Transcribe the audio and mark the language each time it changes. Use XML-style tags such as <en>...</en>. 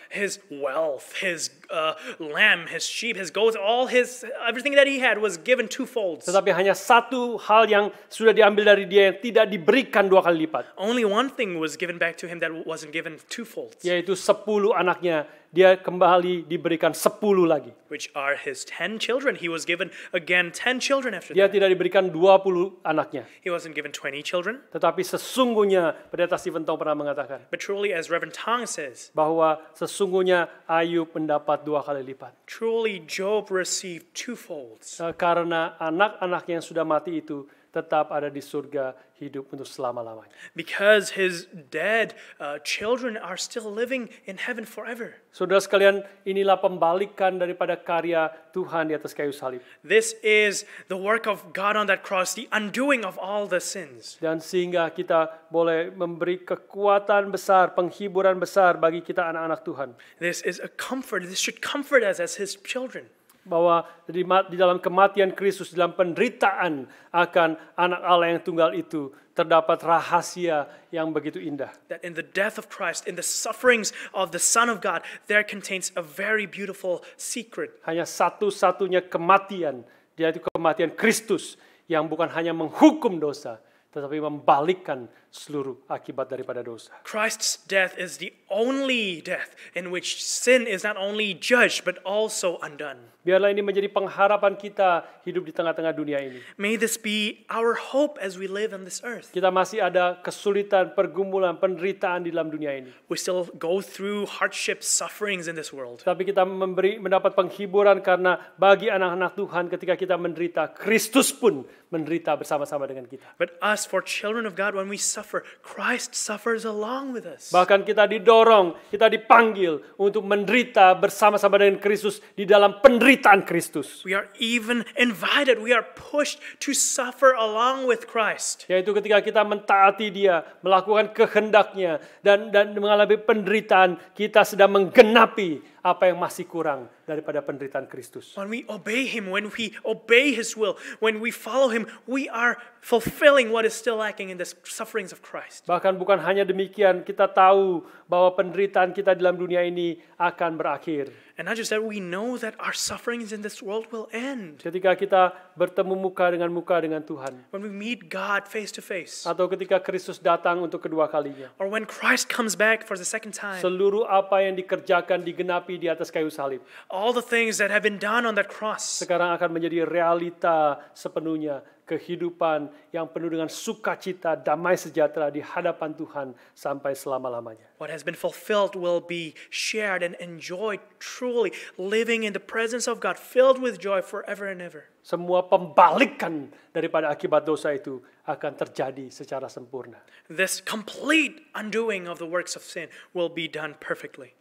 <en>His wealth, his lamb, his sheep, his goats, everything that he had was given twofolds.</en> <id>Tetapi hanya satu hal yang sudah diambil dari dia yang tidak diberikan 2 kali lipat,</id> <en>Only one thing was given back to him that wasn't given twofolds,</en> <id>yaitu 10 anaknya. Dia kembali diberikan 10 lagi.</id> <en>which are his 10 children. He was given again 10 children after</en> <id>Dia</id> <en>that.</en> <id>tidak diberikan 20 anaknya.</id> <en>He wasn't given 20 children,</en> <id>Tetapi sesungguhnya, Pendeta Stephen Tong pernah mengatakan,</id> <en>but truly, as Reverend Tong says,</en> <id>bahwa sesungguhnya Ayub mendapat 2 kali lipat.</id> <en>truly Job received twofolds.</en> <id>Karena anak-anak yang sudah mati itu tetap ada di surga hidup untuk selama-lamanya.</id> <en>Because his dead children are still living in heaven forever.</en> <id>Saudara sekalian, inilah pembalikan daripada karya Tuhan di atas kayu salib.</id> <en>This is the work of God on that cross, the undoing of all the sins.</en> <id>Dan sehingga kita boleh memberi kekuatan besar, penghiburan besar bagi kita anak-anak Tuhan.</id> <en>This is a comfort. This should comfort us as His children.</en> <id>Bahwa di dalam kematian Kristus, dalam penderitaan akan anak Allah yang tunggal itu, terdapat rahasia yang begitu indah.</id> <en>That in the death of Christ, in the sufferings of the Son of God, there contains a very beautiful secret.</en> <id>Hanya satu-satunya kematian, yaitu kematian Kristus, yang bukan hanya menghukum dosa, tetapi membalikkan seluruh akibat daripada dosa.</id> <en>Christ's death is the only death in which sin is not only judged but also undone.</en> <id>Biarlah ini menjadi pengharapan kita hidup di tengah-tengah dunia ini.</id> <en>May this be our hope as we live on this earth.</en> <id>Kita masih ada kesulitan, pergumulan, penderitaan di dalam dunia ini.</id> <en>We still go through hardships, sufferings in this world.</en> <id>Tapi kita mendapat penghiburan karena bagi anak-anak Tuhan ketika kita menderita, Kristus pun menderita bersama-sama dengan kita.</id> <en>But us, for children of God, when we suffer, Christ suffers along with us.</en> <id>Bahkan kita didorong, kita dipanggil untuk menderita bersama-sama dengan Kristus di dalam penderitaan Kristus.</id> <en>We are even invited, we are pushed to suffer along with Christ.</en> <id>Yaitu ketika kita mentaati Dia, melakukan kehendaknya, dan mengalami penderitaan, kita sedang menggenapi apa yang masih kurang daripada penderitaan Kristus.</id> <en>When we obey Him, when we obey His will, when we follow Him, we are fulfilling what is still lacking in the sufferings of Christ.</en> <id>Bahkan bukan hanya demikian, kita tahu bahwa penderitaan kita dalam dunia ini akan berakhir.</id> <en>And not just that, we know that our sufferings in this world will end.</en> <id>Ketika kita bertemu muka dengan Tuhan.</id> <en>When we meet God face to face.</en> <id>Atau ketika Kristus datang untuk kedua kalinya.</id> <en>Or when Christ comes back for the second time.</en> <id>Seluruh apa yang dikerjakan, digenapi di atas kayu salib.</id> <en>All the things that have been done on that cross.</en> <id>Sekarang akan menjadi realita sepenuhnya. Kehidupan yang penuh dengan sukacita, damai sejahtera di hadapan Tuhan sampai selama-lamanya.</id> <en>What has been fulfilled will be shared and enjoyed truly, living in the presence of God, filled with joy forever and ever.</en> <id>Semua pembalikan daripada akibat dosa itu akan terjadi secara sempurna.</id> <en>This complete undoing of the works of sin will be done perfectly.</en>